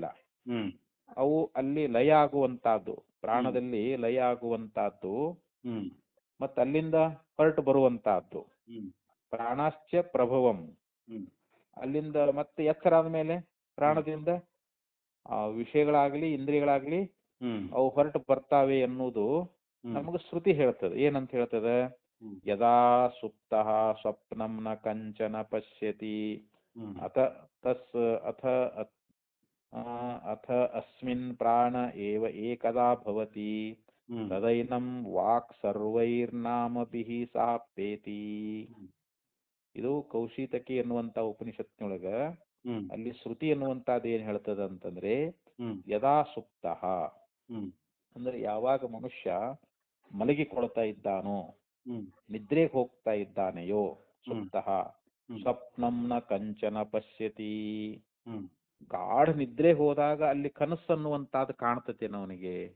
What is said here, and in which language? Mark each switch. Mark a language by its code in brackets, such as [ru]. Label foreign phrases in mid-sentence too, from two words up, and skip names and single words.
[kn] ಅವು ಅಲ್ಲಿ ಲಯ ಆಗುವಂತಹದ್ದು, ಪ್ರಾಣದಲ್ಲಿ ಲಯ ಆಗುವಂತಹದ್ದು ಮತ್ತೆ ಅಲ್ಲಿಂದ ಹೊರಟು ಬರುವಂತಹದ್ದು. [sa] ಪ್ರಾಣಾಶ್ಚ ಪ್ರಭವಂ, [kn] ಅಲ್ಲಿಂದ ಮತ್ತೆ ಎಚ್ಚರ ಆದ್ಮೇಲೆ ಪ್ರಾಣದಿಂದ ಆ ವಿಷಯಗಳಾಗ್ಲಿ ಇಂದ್ರಿಯಗಳಾಗ್ಲಿ ಅವು ಹೊರಟು ಬರ್ತಾವೆ ಎನ್ನುವುದು ನಮಗೆ ಶ್ರುತಿ ಹೇಳ್ತದೆ. ಏನಂತ ಹೇಳ್ತದೆ? [sa] ಯದಾ ಸುಪ್ತಃ ಸ್ವಪ್ನಂ ನ ಕಂಚನ ಪಶ್ಯತಿ ಅಥ ಅಸ್ಮಿನ್ ಪ್ರಾಣ ಏವ ಏಕದಾ ಭವತಿ ತದೈನಂ ವಾಕ್ ಸರ್ವೈರ್ನಾಮಭಿಃ ಸಾಪೇತಿ. [kn] ಇದು ಕೌಶಿತಕಿ ಎನ್ನುವಂತ ಉಪನಿಷತ್ನೊಳಗ ಅಲ್ಲಿ ಶ್ರುತಿ ಎನ್ನುವಂತಹದ್ದು ಏನ್ ಹೇಳ್ತದ ಅಂತಂದ್ರೆ [sa] ಯದಾ ಸುಪ್ತಃ [kn] ಅಂದ್ರೆ ಯಾವಾಗ ಮನುಷ್ಯ ಮಲಗಿಕೊಳ್ತಾ ಇದ್ದಾನೋ, ನಿದ್ರೆಗೆ ಹೋಗ್ತಾ ಇದ್ದಾನೆಯೋ, [sa] ಸುಪ್ತಃ ಸ್ವಪ್ನಂ ನ ಕಂಚನ ಪಶ್ಯತಿ, [kn] ಗಾಢ ನಿದ್ರೆ ಹೋದಾಗ ಅಲ್ಲಿ ಕನಸು ಅನ್ನುವಂತಹದ್ದು ಕಾಣ್ತತೆ ಅವನಿಗೆ.